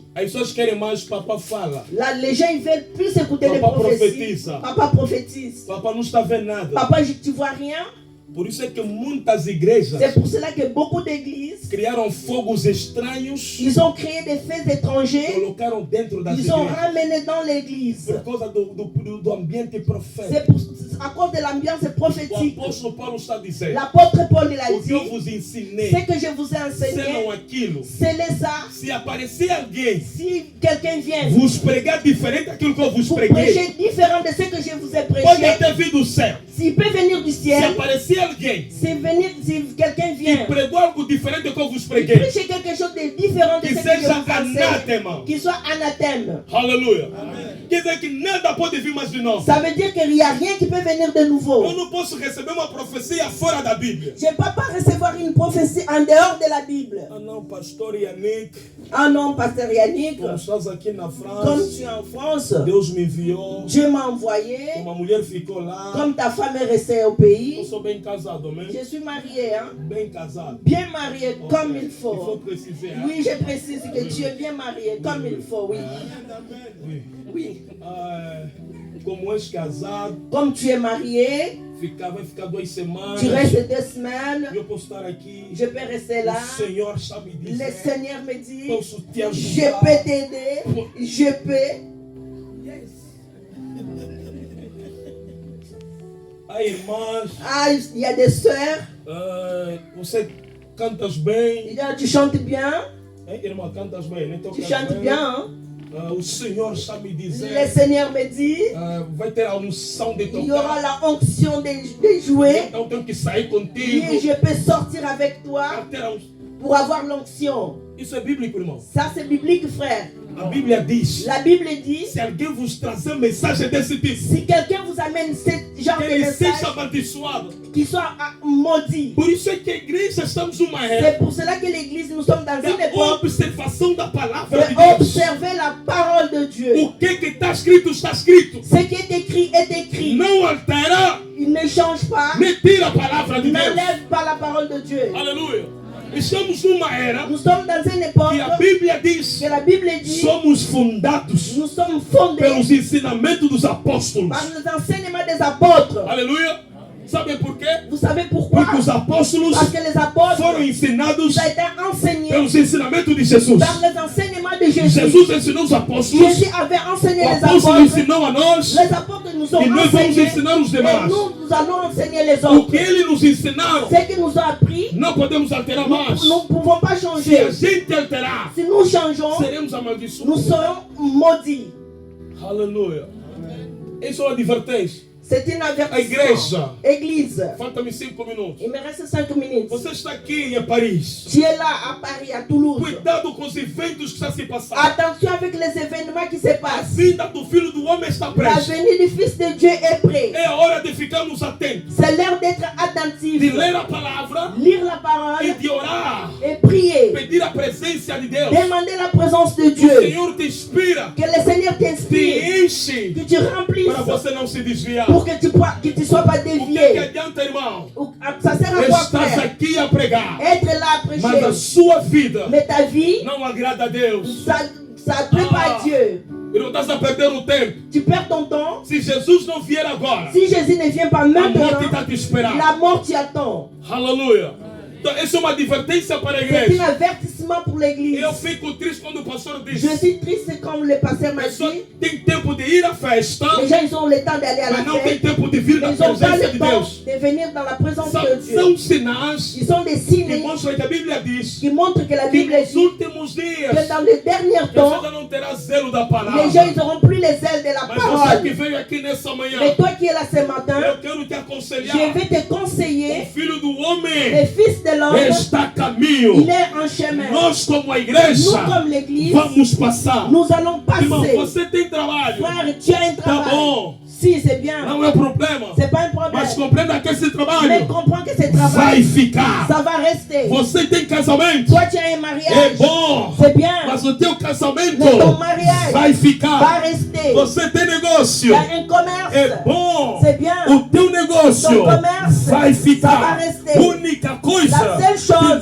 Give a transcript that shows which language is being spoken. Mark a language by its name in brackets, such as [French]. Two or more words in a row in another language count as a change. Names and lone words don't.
[Portuguese] As pessoas querem mais papá fala. [French] Là, les gens ils veulent plus écouter les Papa prophéties. prophétise. Papa prophétise. [Portuguese] Papá não está vendo nada. [French] Papa, tu vois rien. [Portuguese] Por isso é que muitas igrejas [French] C'est pour cela que beaucoup d'églises, [Portuguese] criaram fogos estranhos, [French] ils ont créé des faits étrangers. [Portuguese] colocaram dentro das [French] Ils ont [Portuguese] igrejas [French] ramené dans l'église. [Portuguese] por causa do ambiente profético. [French] C'est à cause de l'ambiance [Portuguese] O [French] prophétique. [Portuguese] apóstolo Paulo está dizendo: [French] L'apôtre Paul il a [Portuguese] o que eu [French] dit, [Portuguese] vos ensinei, [French] ce que je vous ai enseigné, [Portuguese] selon aquilo. [French] c'est ça. [Portuguese] Se aparecer alguém [French] Si quelqu'un vient [Portuguese] vos pregar diferente daquilo que eu vos [French] vous [Portuguese] preguei, [French] prêcher différent de ce que je vous ai [Portuguese] pode [French] prêché, [Portuguese] até vir do céu. [French] s'il peut venir du [Portuguese] Se [French] ciel, [Portuguese] aparecer alguém [French] si quelqu'un [Portuguese] que [French] vient, [Portuguese] pregou algo diferente do que eu vos [French] il [Portuguese] preguei, [French] prêche quelque chose de différent de [Portuguese] que [French] ce que je [Portuguese] seja [French] vous enseigne, [Portuguese] anátema. [French] qu'il soit anathème. [Portuguese] Aleluia. Quer dizer que nada pode vir mais de nós. [French] Ça veut dire qu'il n'y a rien qui peut venir de nouveau. [Portuguese] Eu não posso receber uma profecia fora da Bíblia. [French] Je ne peux pas recevoir une prophétie en dehors de la Bible. [Portuguese] Ah não, pastor Yannick, [French] Ah non, pasteur Yannick, [Portuguese] como estás aqui na [French] comme [Portuguese] França, [French] tu es en France, [Portuguese] Deus me enviou, [French] Dieu m'a envoyé, [Portuguese] uma mulher ficou lá. [French] comme ta femme est restée au [Portuguese] Eu [French] pays. [Portuguese] sou bem casado, amém? [French] Je suis marié, hein? [Portuguese] Bem casado. [French] Bien marié comme il Il faut faut. préciser. Hein? Oui, je précise que tu es bien marié comme il faut, oui. Oui. Oui. [Portuguese] Ah, como és casado, [French] Comme tu es marié, [Portuguese] vai ficar 2 semanas. [French] tu restes 2 semaines, [Portuguese] Eu posso estar aqui. [French] je peux rester là. [Portuguese] O Senhor está me [French] Le [Portuguese] dizendo. [French] Seigneur me dit, [Portuguese] Posso te [French] je [Portuguese] ajudar. [French] peux t'aider, je peux. [Portuguese] Ah, irmãs, [French] Ah, il y a des sœurs, [Portuguese] você cantas bem. [French] tu chantes bien, Hein, [Portuguese] irmã, cantas bem, né? [French] tu chantes bien, hein? [Portuguese] O Senhor está me [French] Le [Portuguese] dizendo. [French] Seigneur me dit, [Portuguese] Vai ter a unção de [French] il y aura [Portuguese] tocar. [French] la onction de jouer. [Portuguese] Então tenho que sair [French] Et [Portuguese] contigo. [French] je peux sortir avec toi [Portuguese] Para ter a unção. [French] pour avoir l'onction. [Portuguese] Isso é bíblico, irmão. [French] Ça, c'est biblique, frère. [Portuguese] A Bíblia diz: [French] La Bible dit, [Portuguese] se alguém vos trazer mensagem desse tipo, [French] si quelqu'un vous amène ce genre [Portuguese] que [French] de [Portuguese] ele [French] message, [Portuguese] seja amaldiçoado. [French] qu'il soit maudit. [Portuguese] Por isso é que a igreja estamos numa [French] C'est [Portuguese] era [French] pour cela que l'église, nous sommes dans une [Portuguese] da [French] époque [Portuguese] observação da palavra de Deus. [French] d'observer la parole de Dieu. [Portuguese] O que está escrito, está escrito. [French] Ce qui est écrit est écrit. [Portuguese] Não altera, [French] Il ne change pas, [Portuguese] nem tira a palavra de Deus. [French] n'enlève pas la parole de Dieu. [Portuguese] Aleluia. Estamos numa era [French] Nous sommes dans une [Portuguese] que a [French] époque [Portuguese] Bíblia diz: [French] que la Bible dit, [Portuguese] somos fundados [French] nous sommes fondés [Portuguese] pelos ensinamentos dos apóstolos. [French] par les enseignements des apôtres. [Portuguese] Aleluia. Sabe por quê? [French] Vous savez pourquoi? [Portuguese] Porque os apóstolos [French] Parce que les apôtres [Portuguese] foram ensinados [French] ont été enseignés [Portuguese] pelos ensinamentos de Jesus. [French] par les enseignements de Jésus. [Portuguese] Jesus ensinou os apóstolos, [French] Jésus avait enseigné [Portuguese] o [French] les [Portuguese] apóstolo [French] apôtres. [Portuguese] ensinou a nós, [French] Les apôtres nous ont [Portuguese] e nós vamos [French] enseignés. [Portuguese] ensinar os [French] Et [Portuguese] demais. [French] nous allons enseigner les [Portuguese] O [French] autres. [Portuguese] que ele nos ensinaram, [French] Ce qu'ils nous ont appris, [Portuguese] não podemos alterar mais. [French] nous ne pouvons pas [Portuguese] Se a [French] changer. [Portuguese] gente alterar, [French] Si nous changeons, [Portuguese] seremos [French] nous [Portuguese] amaldiçoados. [French] serons maudits. [Portuguese] Aleluia. Isso é uma advertência. [French] C'est une [Portuguese] A [French] avertissement. [Portuguese] igreja. [French] Église, [Portuguese] Falta-me 5 minutos. [French] il me reste 5 minutes. [Portuguese] Você está aqui em Paris. [French] Tu es là à Paris, à Toulouse. [Portuguese] Cuidado com os eventos que estão se passando. [French] Attention avec les événements qui se [Portuguese] A [French] passent. [Portuguese] vinda do Filho do Homem está [French] La [Portuguese] prestes. [French] venue du Fils de Dieu est prête. [Portuguese] É a hora de ficarmos atentos. [French] C'est l'heure d'être [Portuguese] De [French] attentif, [Portuguese] ler a palavra [French] lire la [Portuguese] e [French] parole [Portuguese] de orar. [French] et prier. [Portuguese] Pedir a presença de Deus. [French] Demander la présence de [Portuguese] O [French] Dieu. [Portuguese] Senhor te inspira. [French] Que le Seigneur t'inspire. [Portuguese] Te enche. [French] Que tu remplisses [Portuguese] Para você não se desviar. [French] pour que tu ne sois pas [Portuguese] O que [French] dévié. [Portuguese] adianta, irmão? [French] Ça sert à quoi [Portuguese] Estás [French] faire? [Portuguese] aqui a pregar. [French] Être là à [Portuguese] Mas a [French] prêcher. [Portuguese] sua vida [French] Mais ta vie, [Portuguese] não agrada a Deus. [French] ça ne plaît pas à Dieu. [Portuguese] E não estás a perder o tempo. [French] Tu perds ton temps. [Portuguese] Se Jesus não vier agora, [French] Si Jésus ne vient pas [Portuguese] a morte [French] maintenant, [Portuguese] está a te esperar. [French] la mort t'y attend. [Portuguese] Aleluia. Então, essa é uma advertência para a [French] C'est un [Portuguese] igreja. [French] avertissement pour l'église. [Portuguese] Eu fico triste quando o pastor diz: [French] Je suis triste quand le pasteur m'a [Portuguese] pessoa [French] dit, [Portuguese] tem tempo de ir à festa, [French] les gens ils ont le temps d'aller à la [Portuguese] mas não tem [French] fête, [Portuguese] tempo de vir na [French] mais ils n'ont pas [Portuguese] presença [French] le [Portuguese] de [French] temps [Portuguese] Deus. [French] de venir dans la présence de [Portuguese] São [French] Dieu. [Portuguese] sinais [French] Ils sont des [Portuguese] que [French] signes [Portuguese] mostram que a Bíblia diz [French] qui montrent que la [Portuguese] que [French] Bible [Portuguese] nos [French] dit [Portuguese] últimos [French] que [Portuguese] dias [French] dans les derniers [Portuguese] você [French] temps, [Portuguese] já não terá zelo da [French] les [Portuguese] palavra. [French] gens ils n'auront plus les ailes de la [Portuguese] Mas você que [French] parole. [Portuguese] veio aqui nessa manhã, [French] Mais toi qui es là ce matin, [Portuguese] eu quero te [French] je [Portuguese] aconselhar. [French] vais te [Portuguese] O [French] conseiller, [Portuguese] Filho do [French] le [Portuguese] Homem [French] Fils de l'homme, [Portuguese] está a caminho. [French] il est en chemin. [Portuguese] Nós, como a [French] Nous [Portuguese] igreja, [French] comme l'église, [Portuguese] vamos passar. [French] nous allons [Portuguese] Irmão, [French] passer. [Portuguese] você tem trabalho. [French] Frère, tu as un [Portuguese] Tá [French] travail. [Portuguese] bom. [French] Si, c'est bien. [Portuguese] Não é problema. [French] C'est pas un problème. [Portuguese] Mas compreenda que esse [French] Mais [Portuguese] trabalho [French] comprends que ce [Portuguese] vai [French] travail, [Portuguese] ficar. [French] ça va rester. [Portuguese] Você tem casamento. [French] Toi, tu as un [Portuguese] É [French] mariage. [Portuguese] bom. [French] C'est bien. [Portuguese] Mas o teu casamento [French] Mais ton mariage [Portuguese] vai [French] va [Portuguese] ficar. [French] rester. [Portuguese] Você tem [French] Tu [Portuguese] negócio. [French] as un commerce. [Portuguese] É bom. [French] C'est bien. [Portuguese] O teu negócio [French] Ton commerce [Portuguese] vai [French] ça va [Portuguese] ficar. [French] rester. [Portuguese] Única coisa [French] La seule chose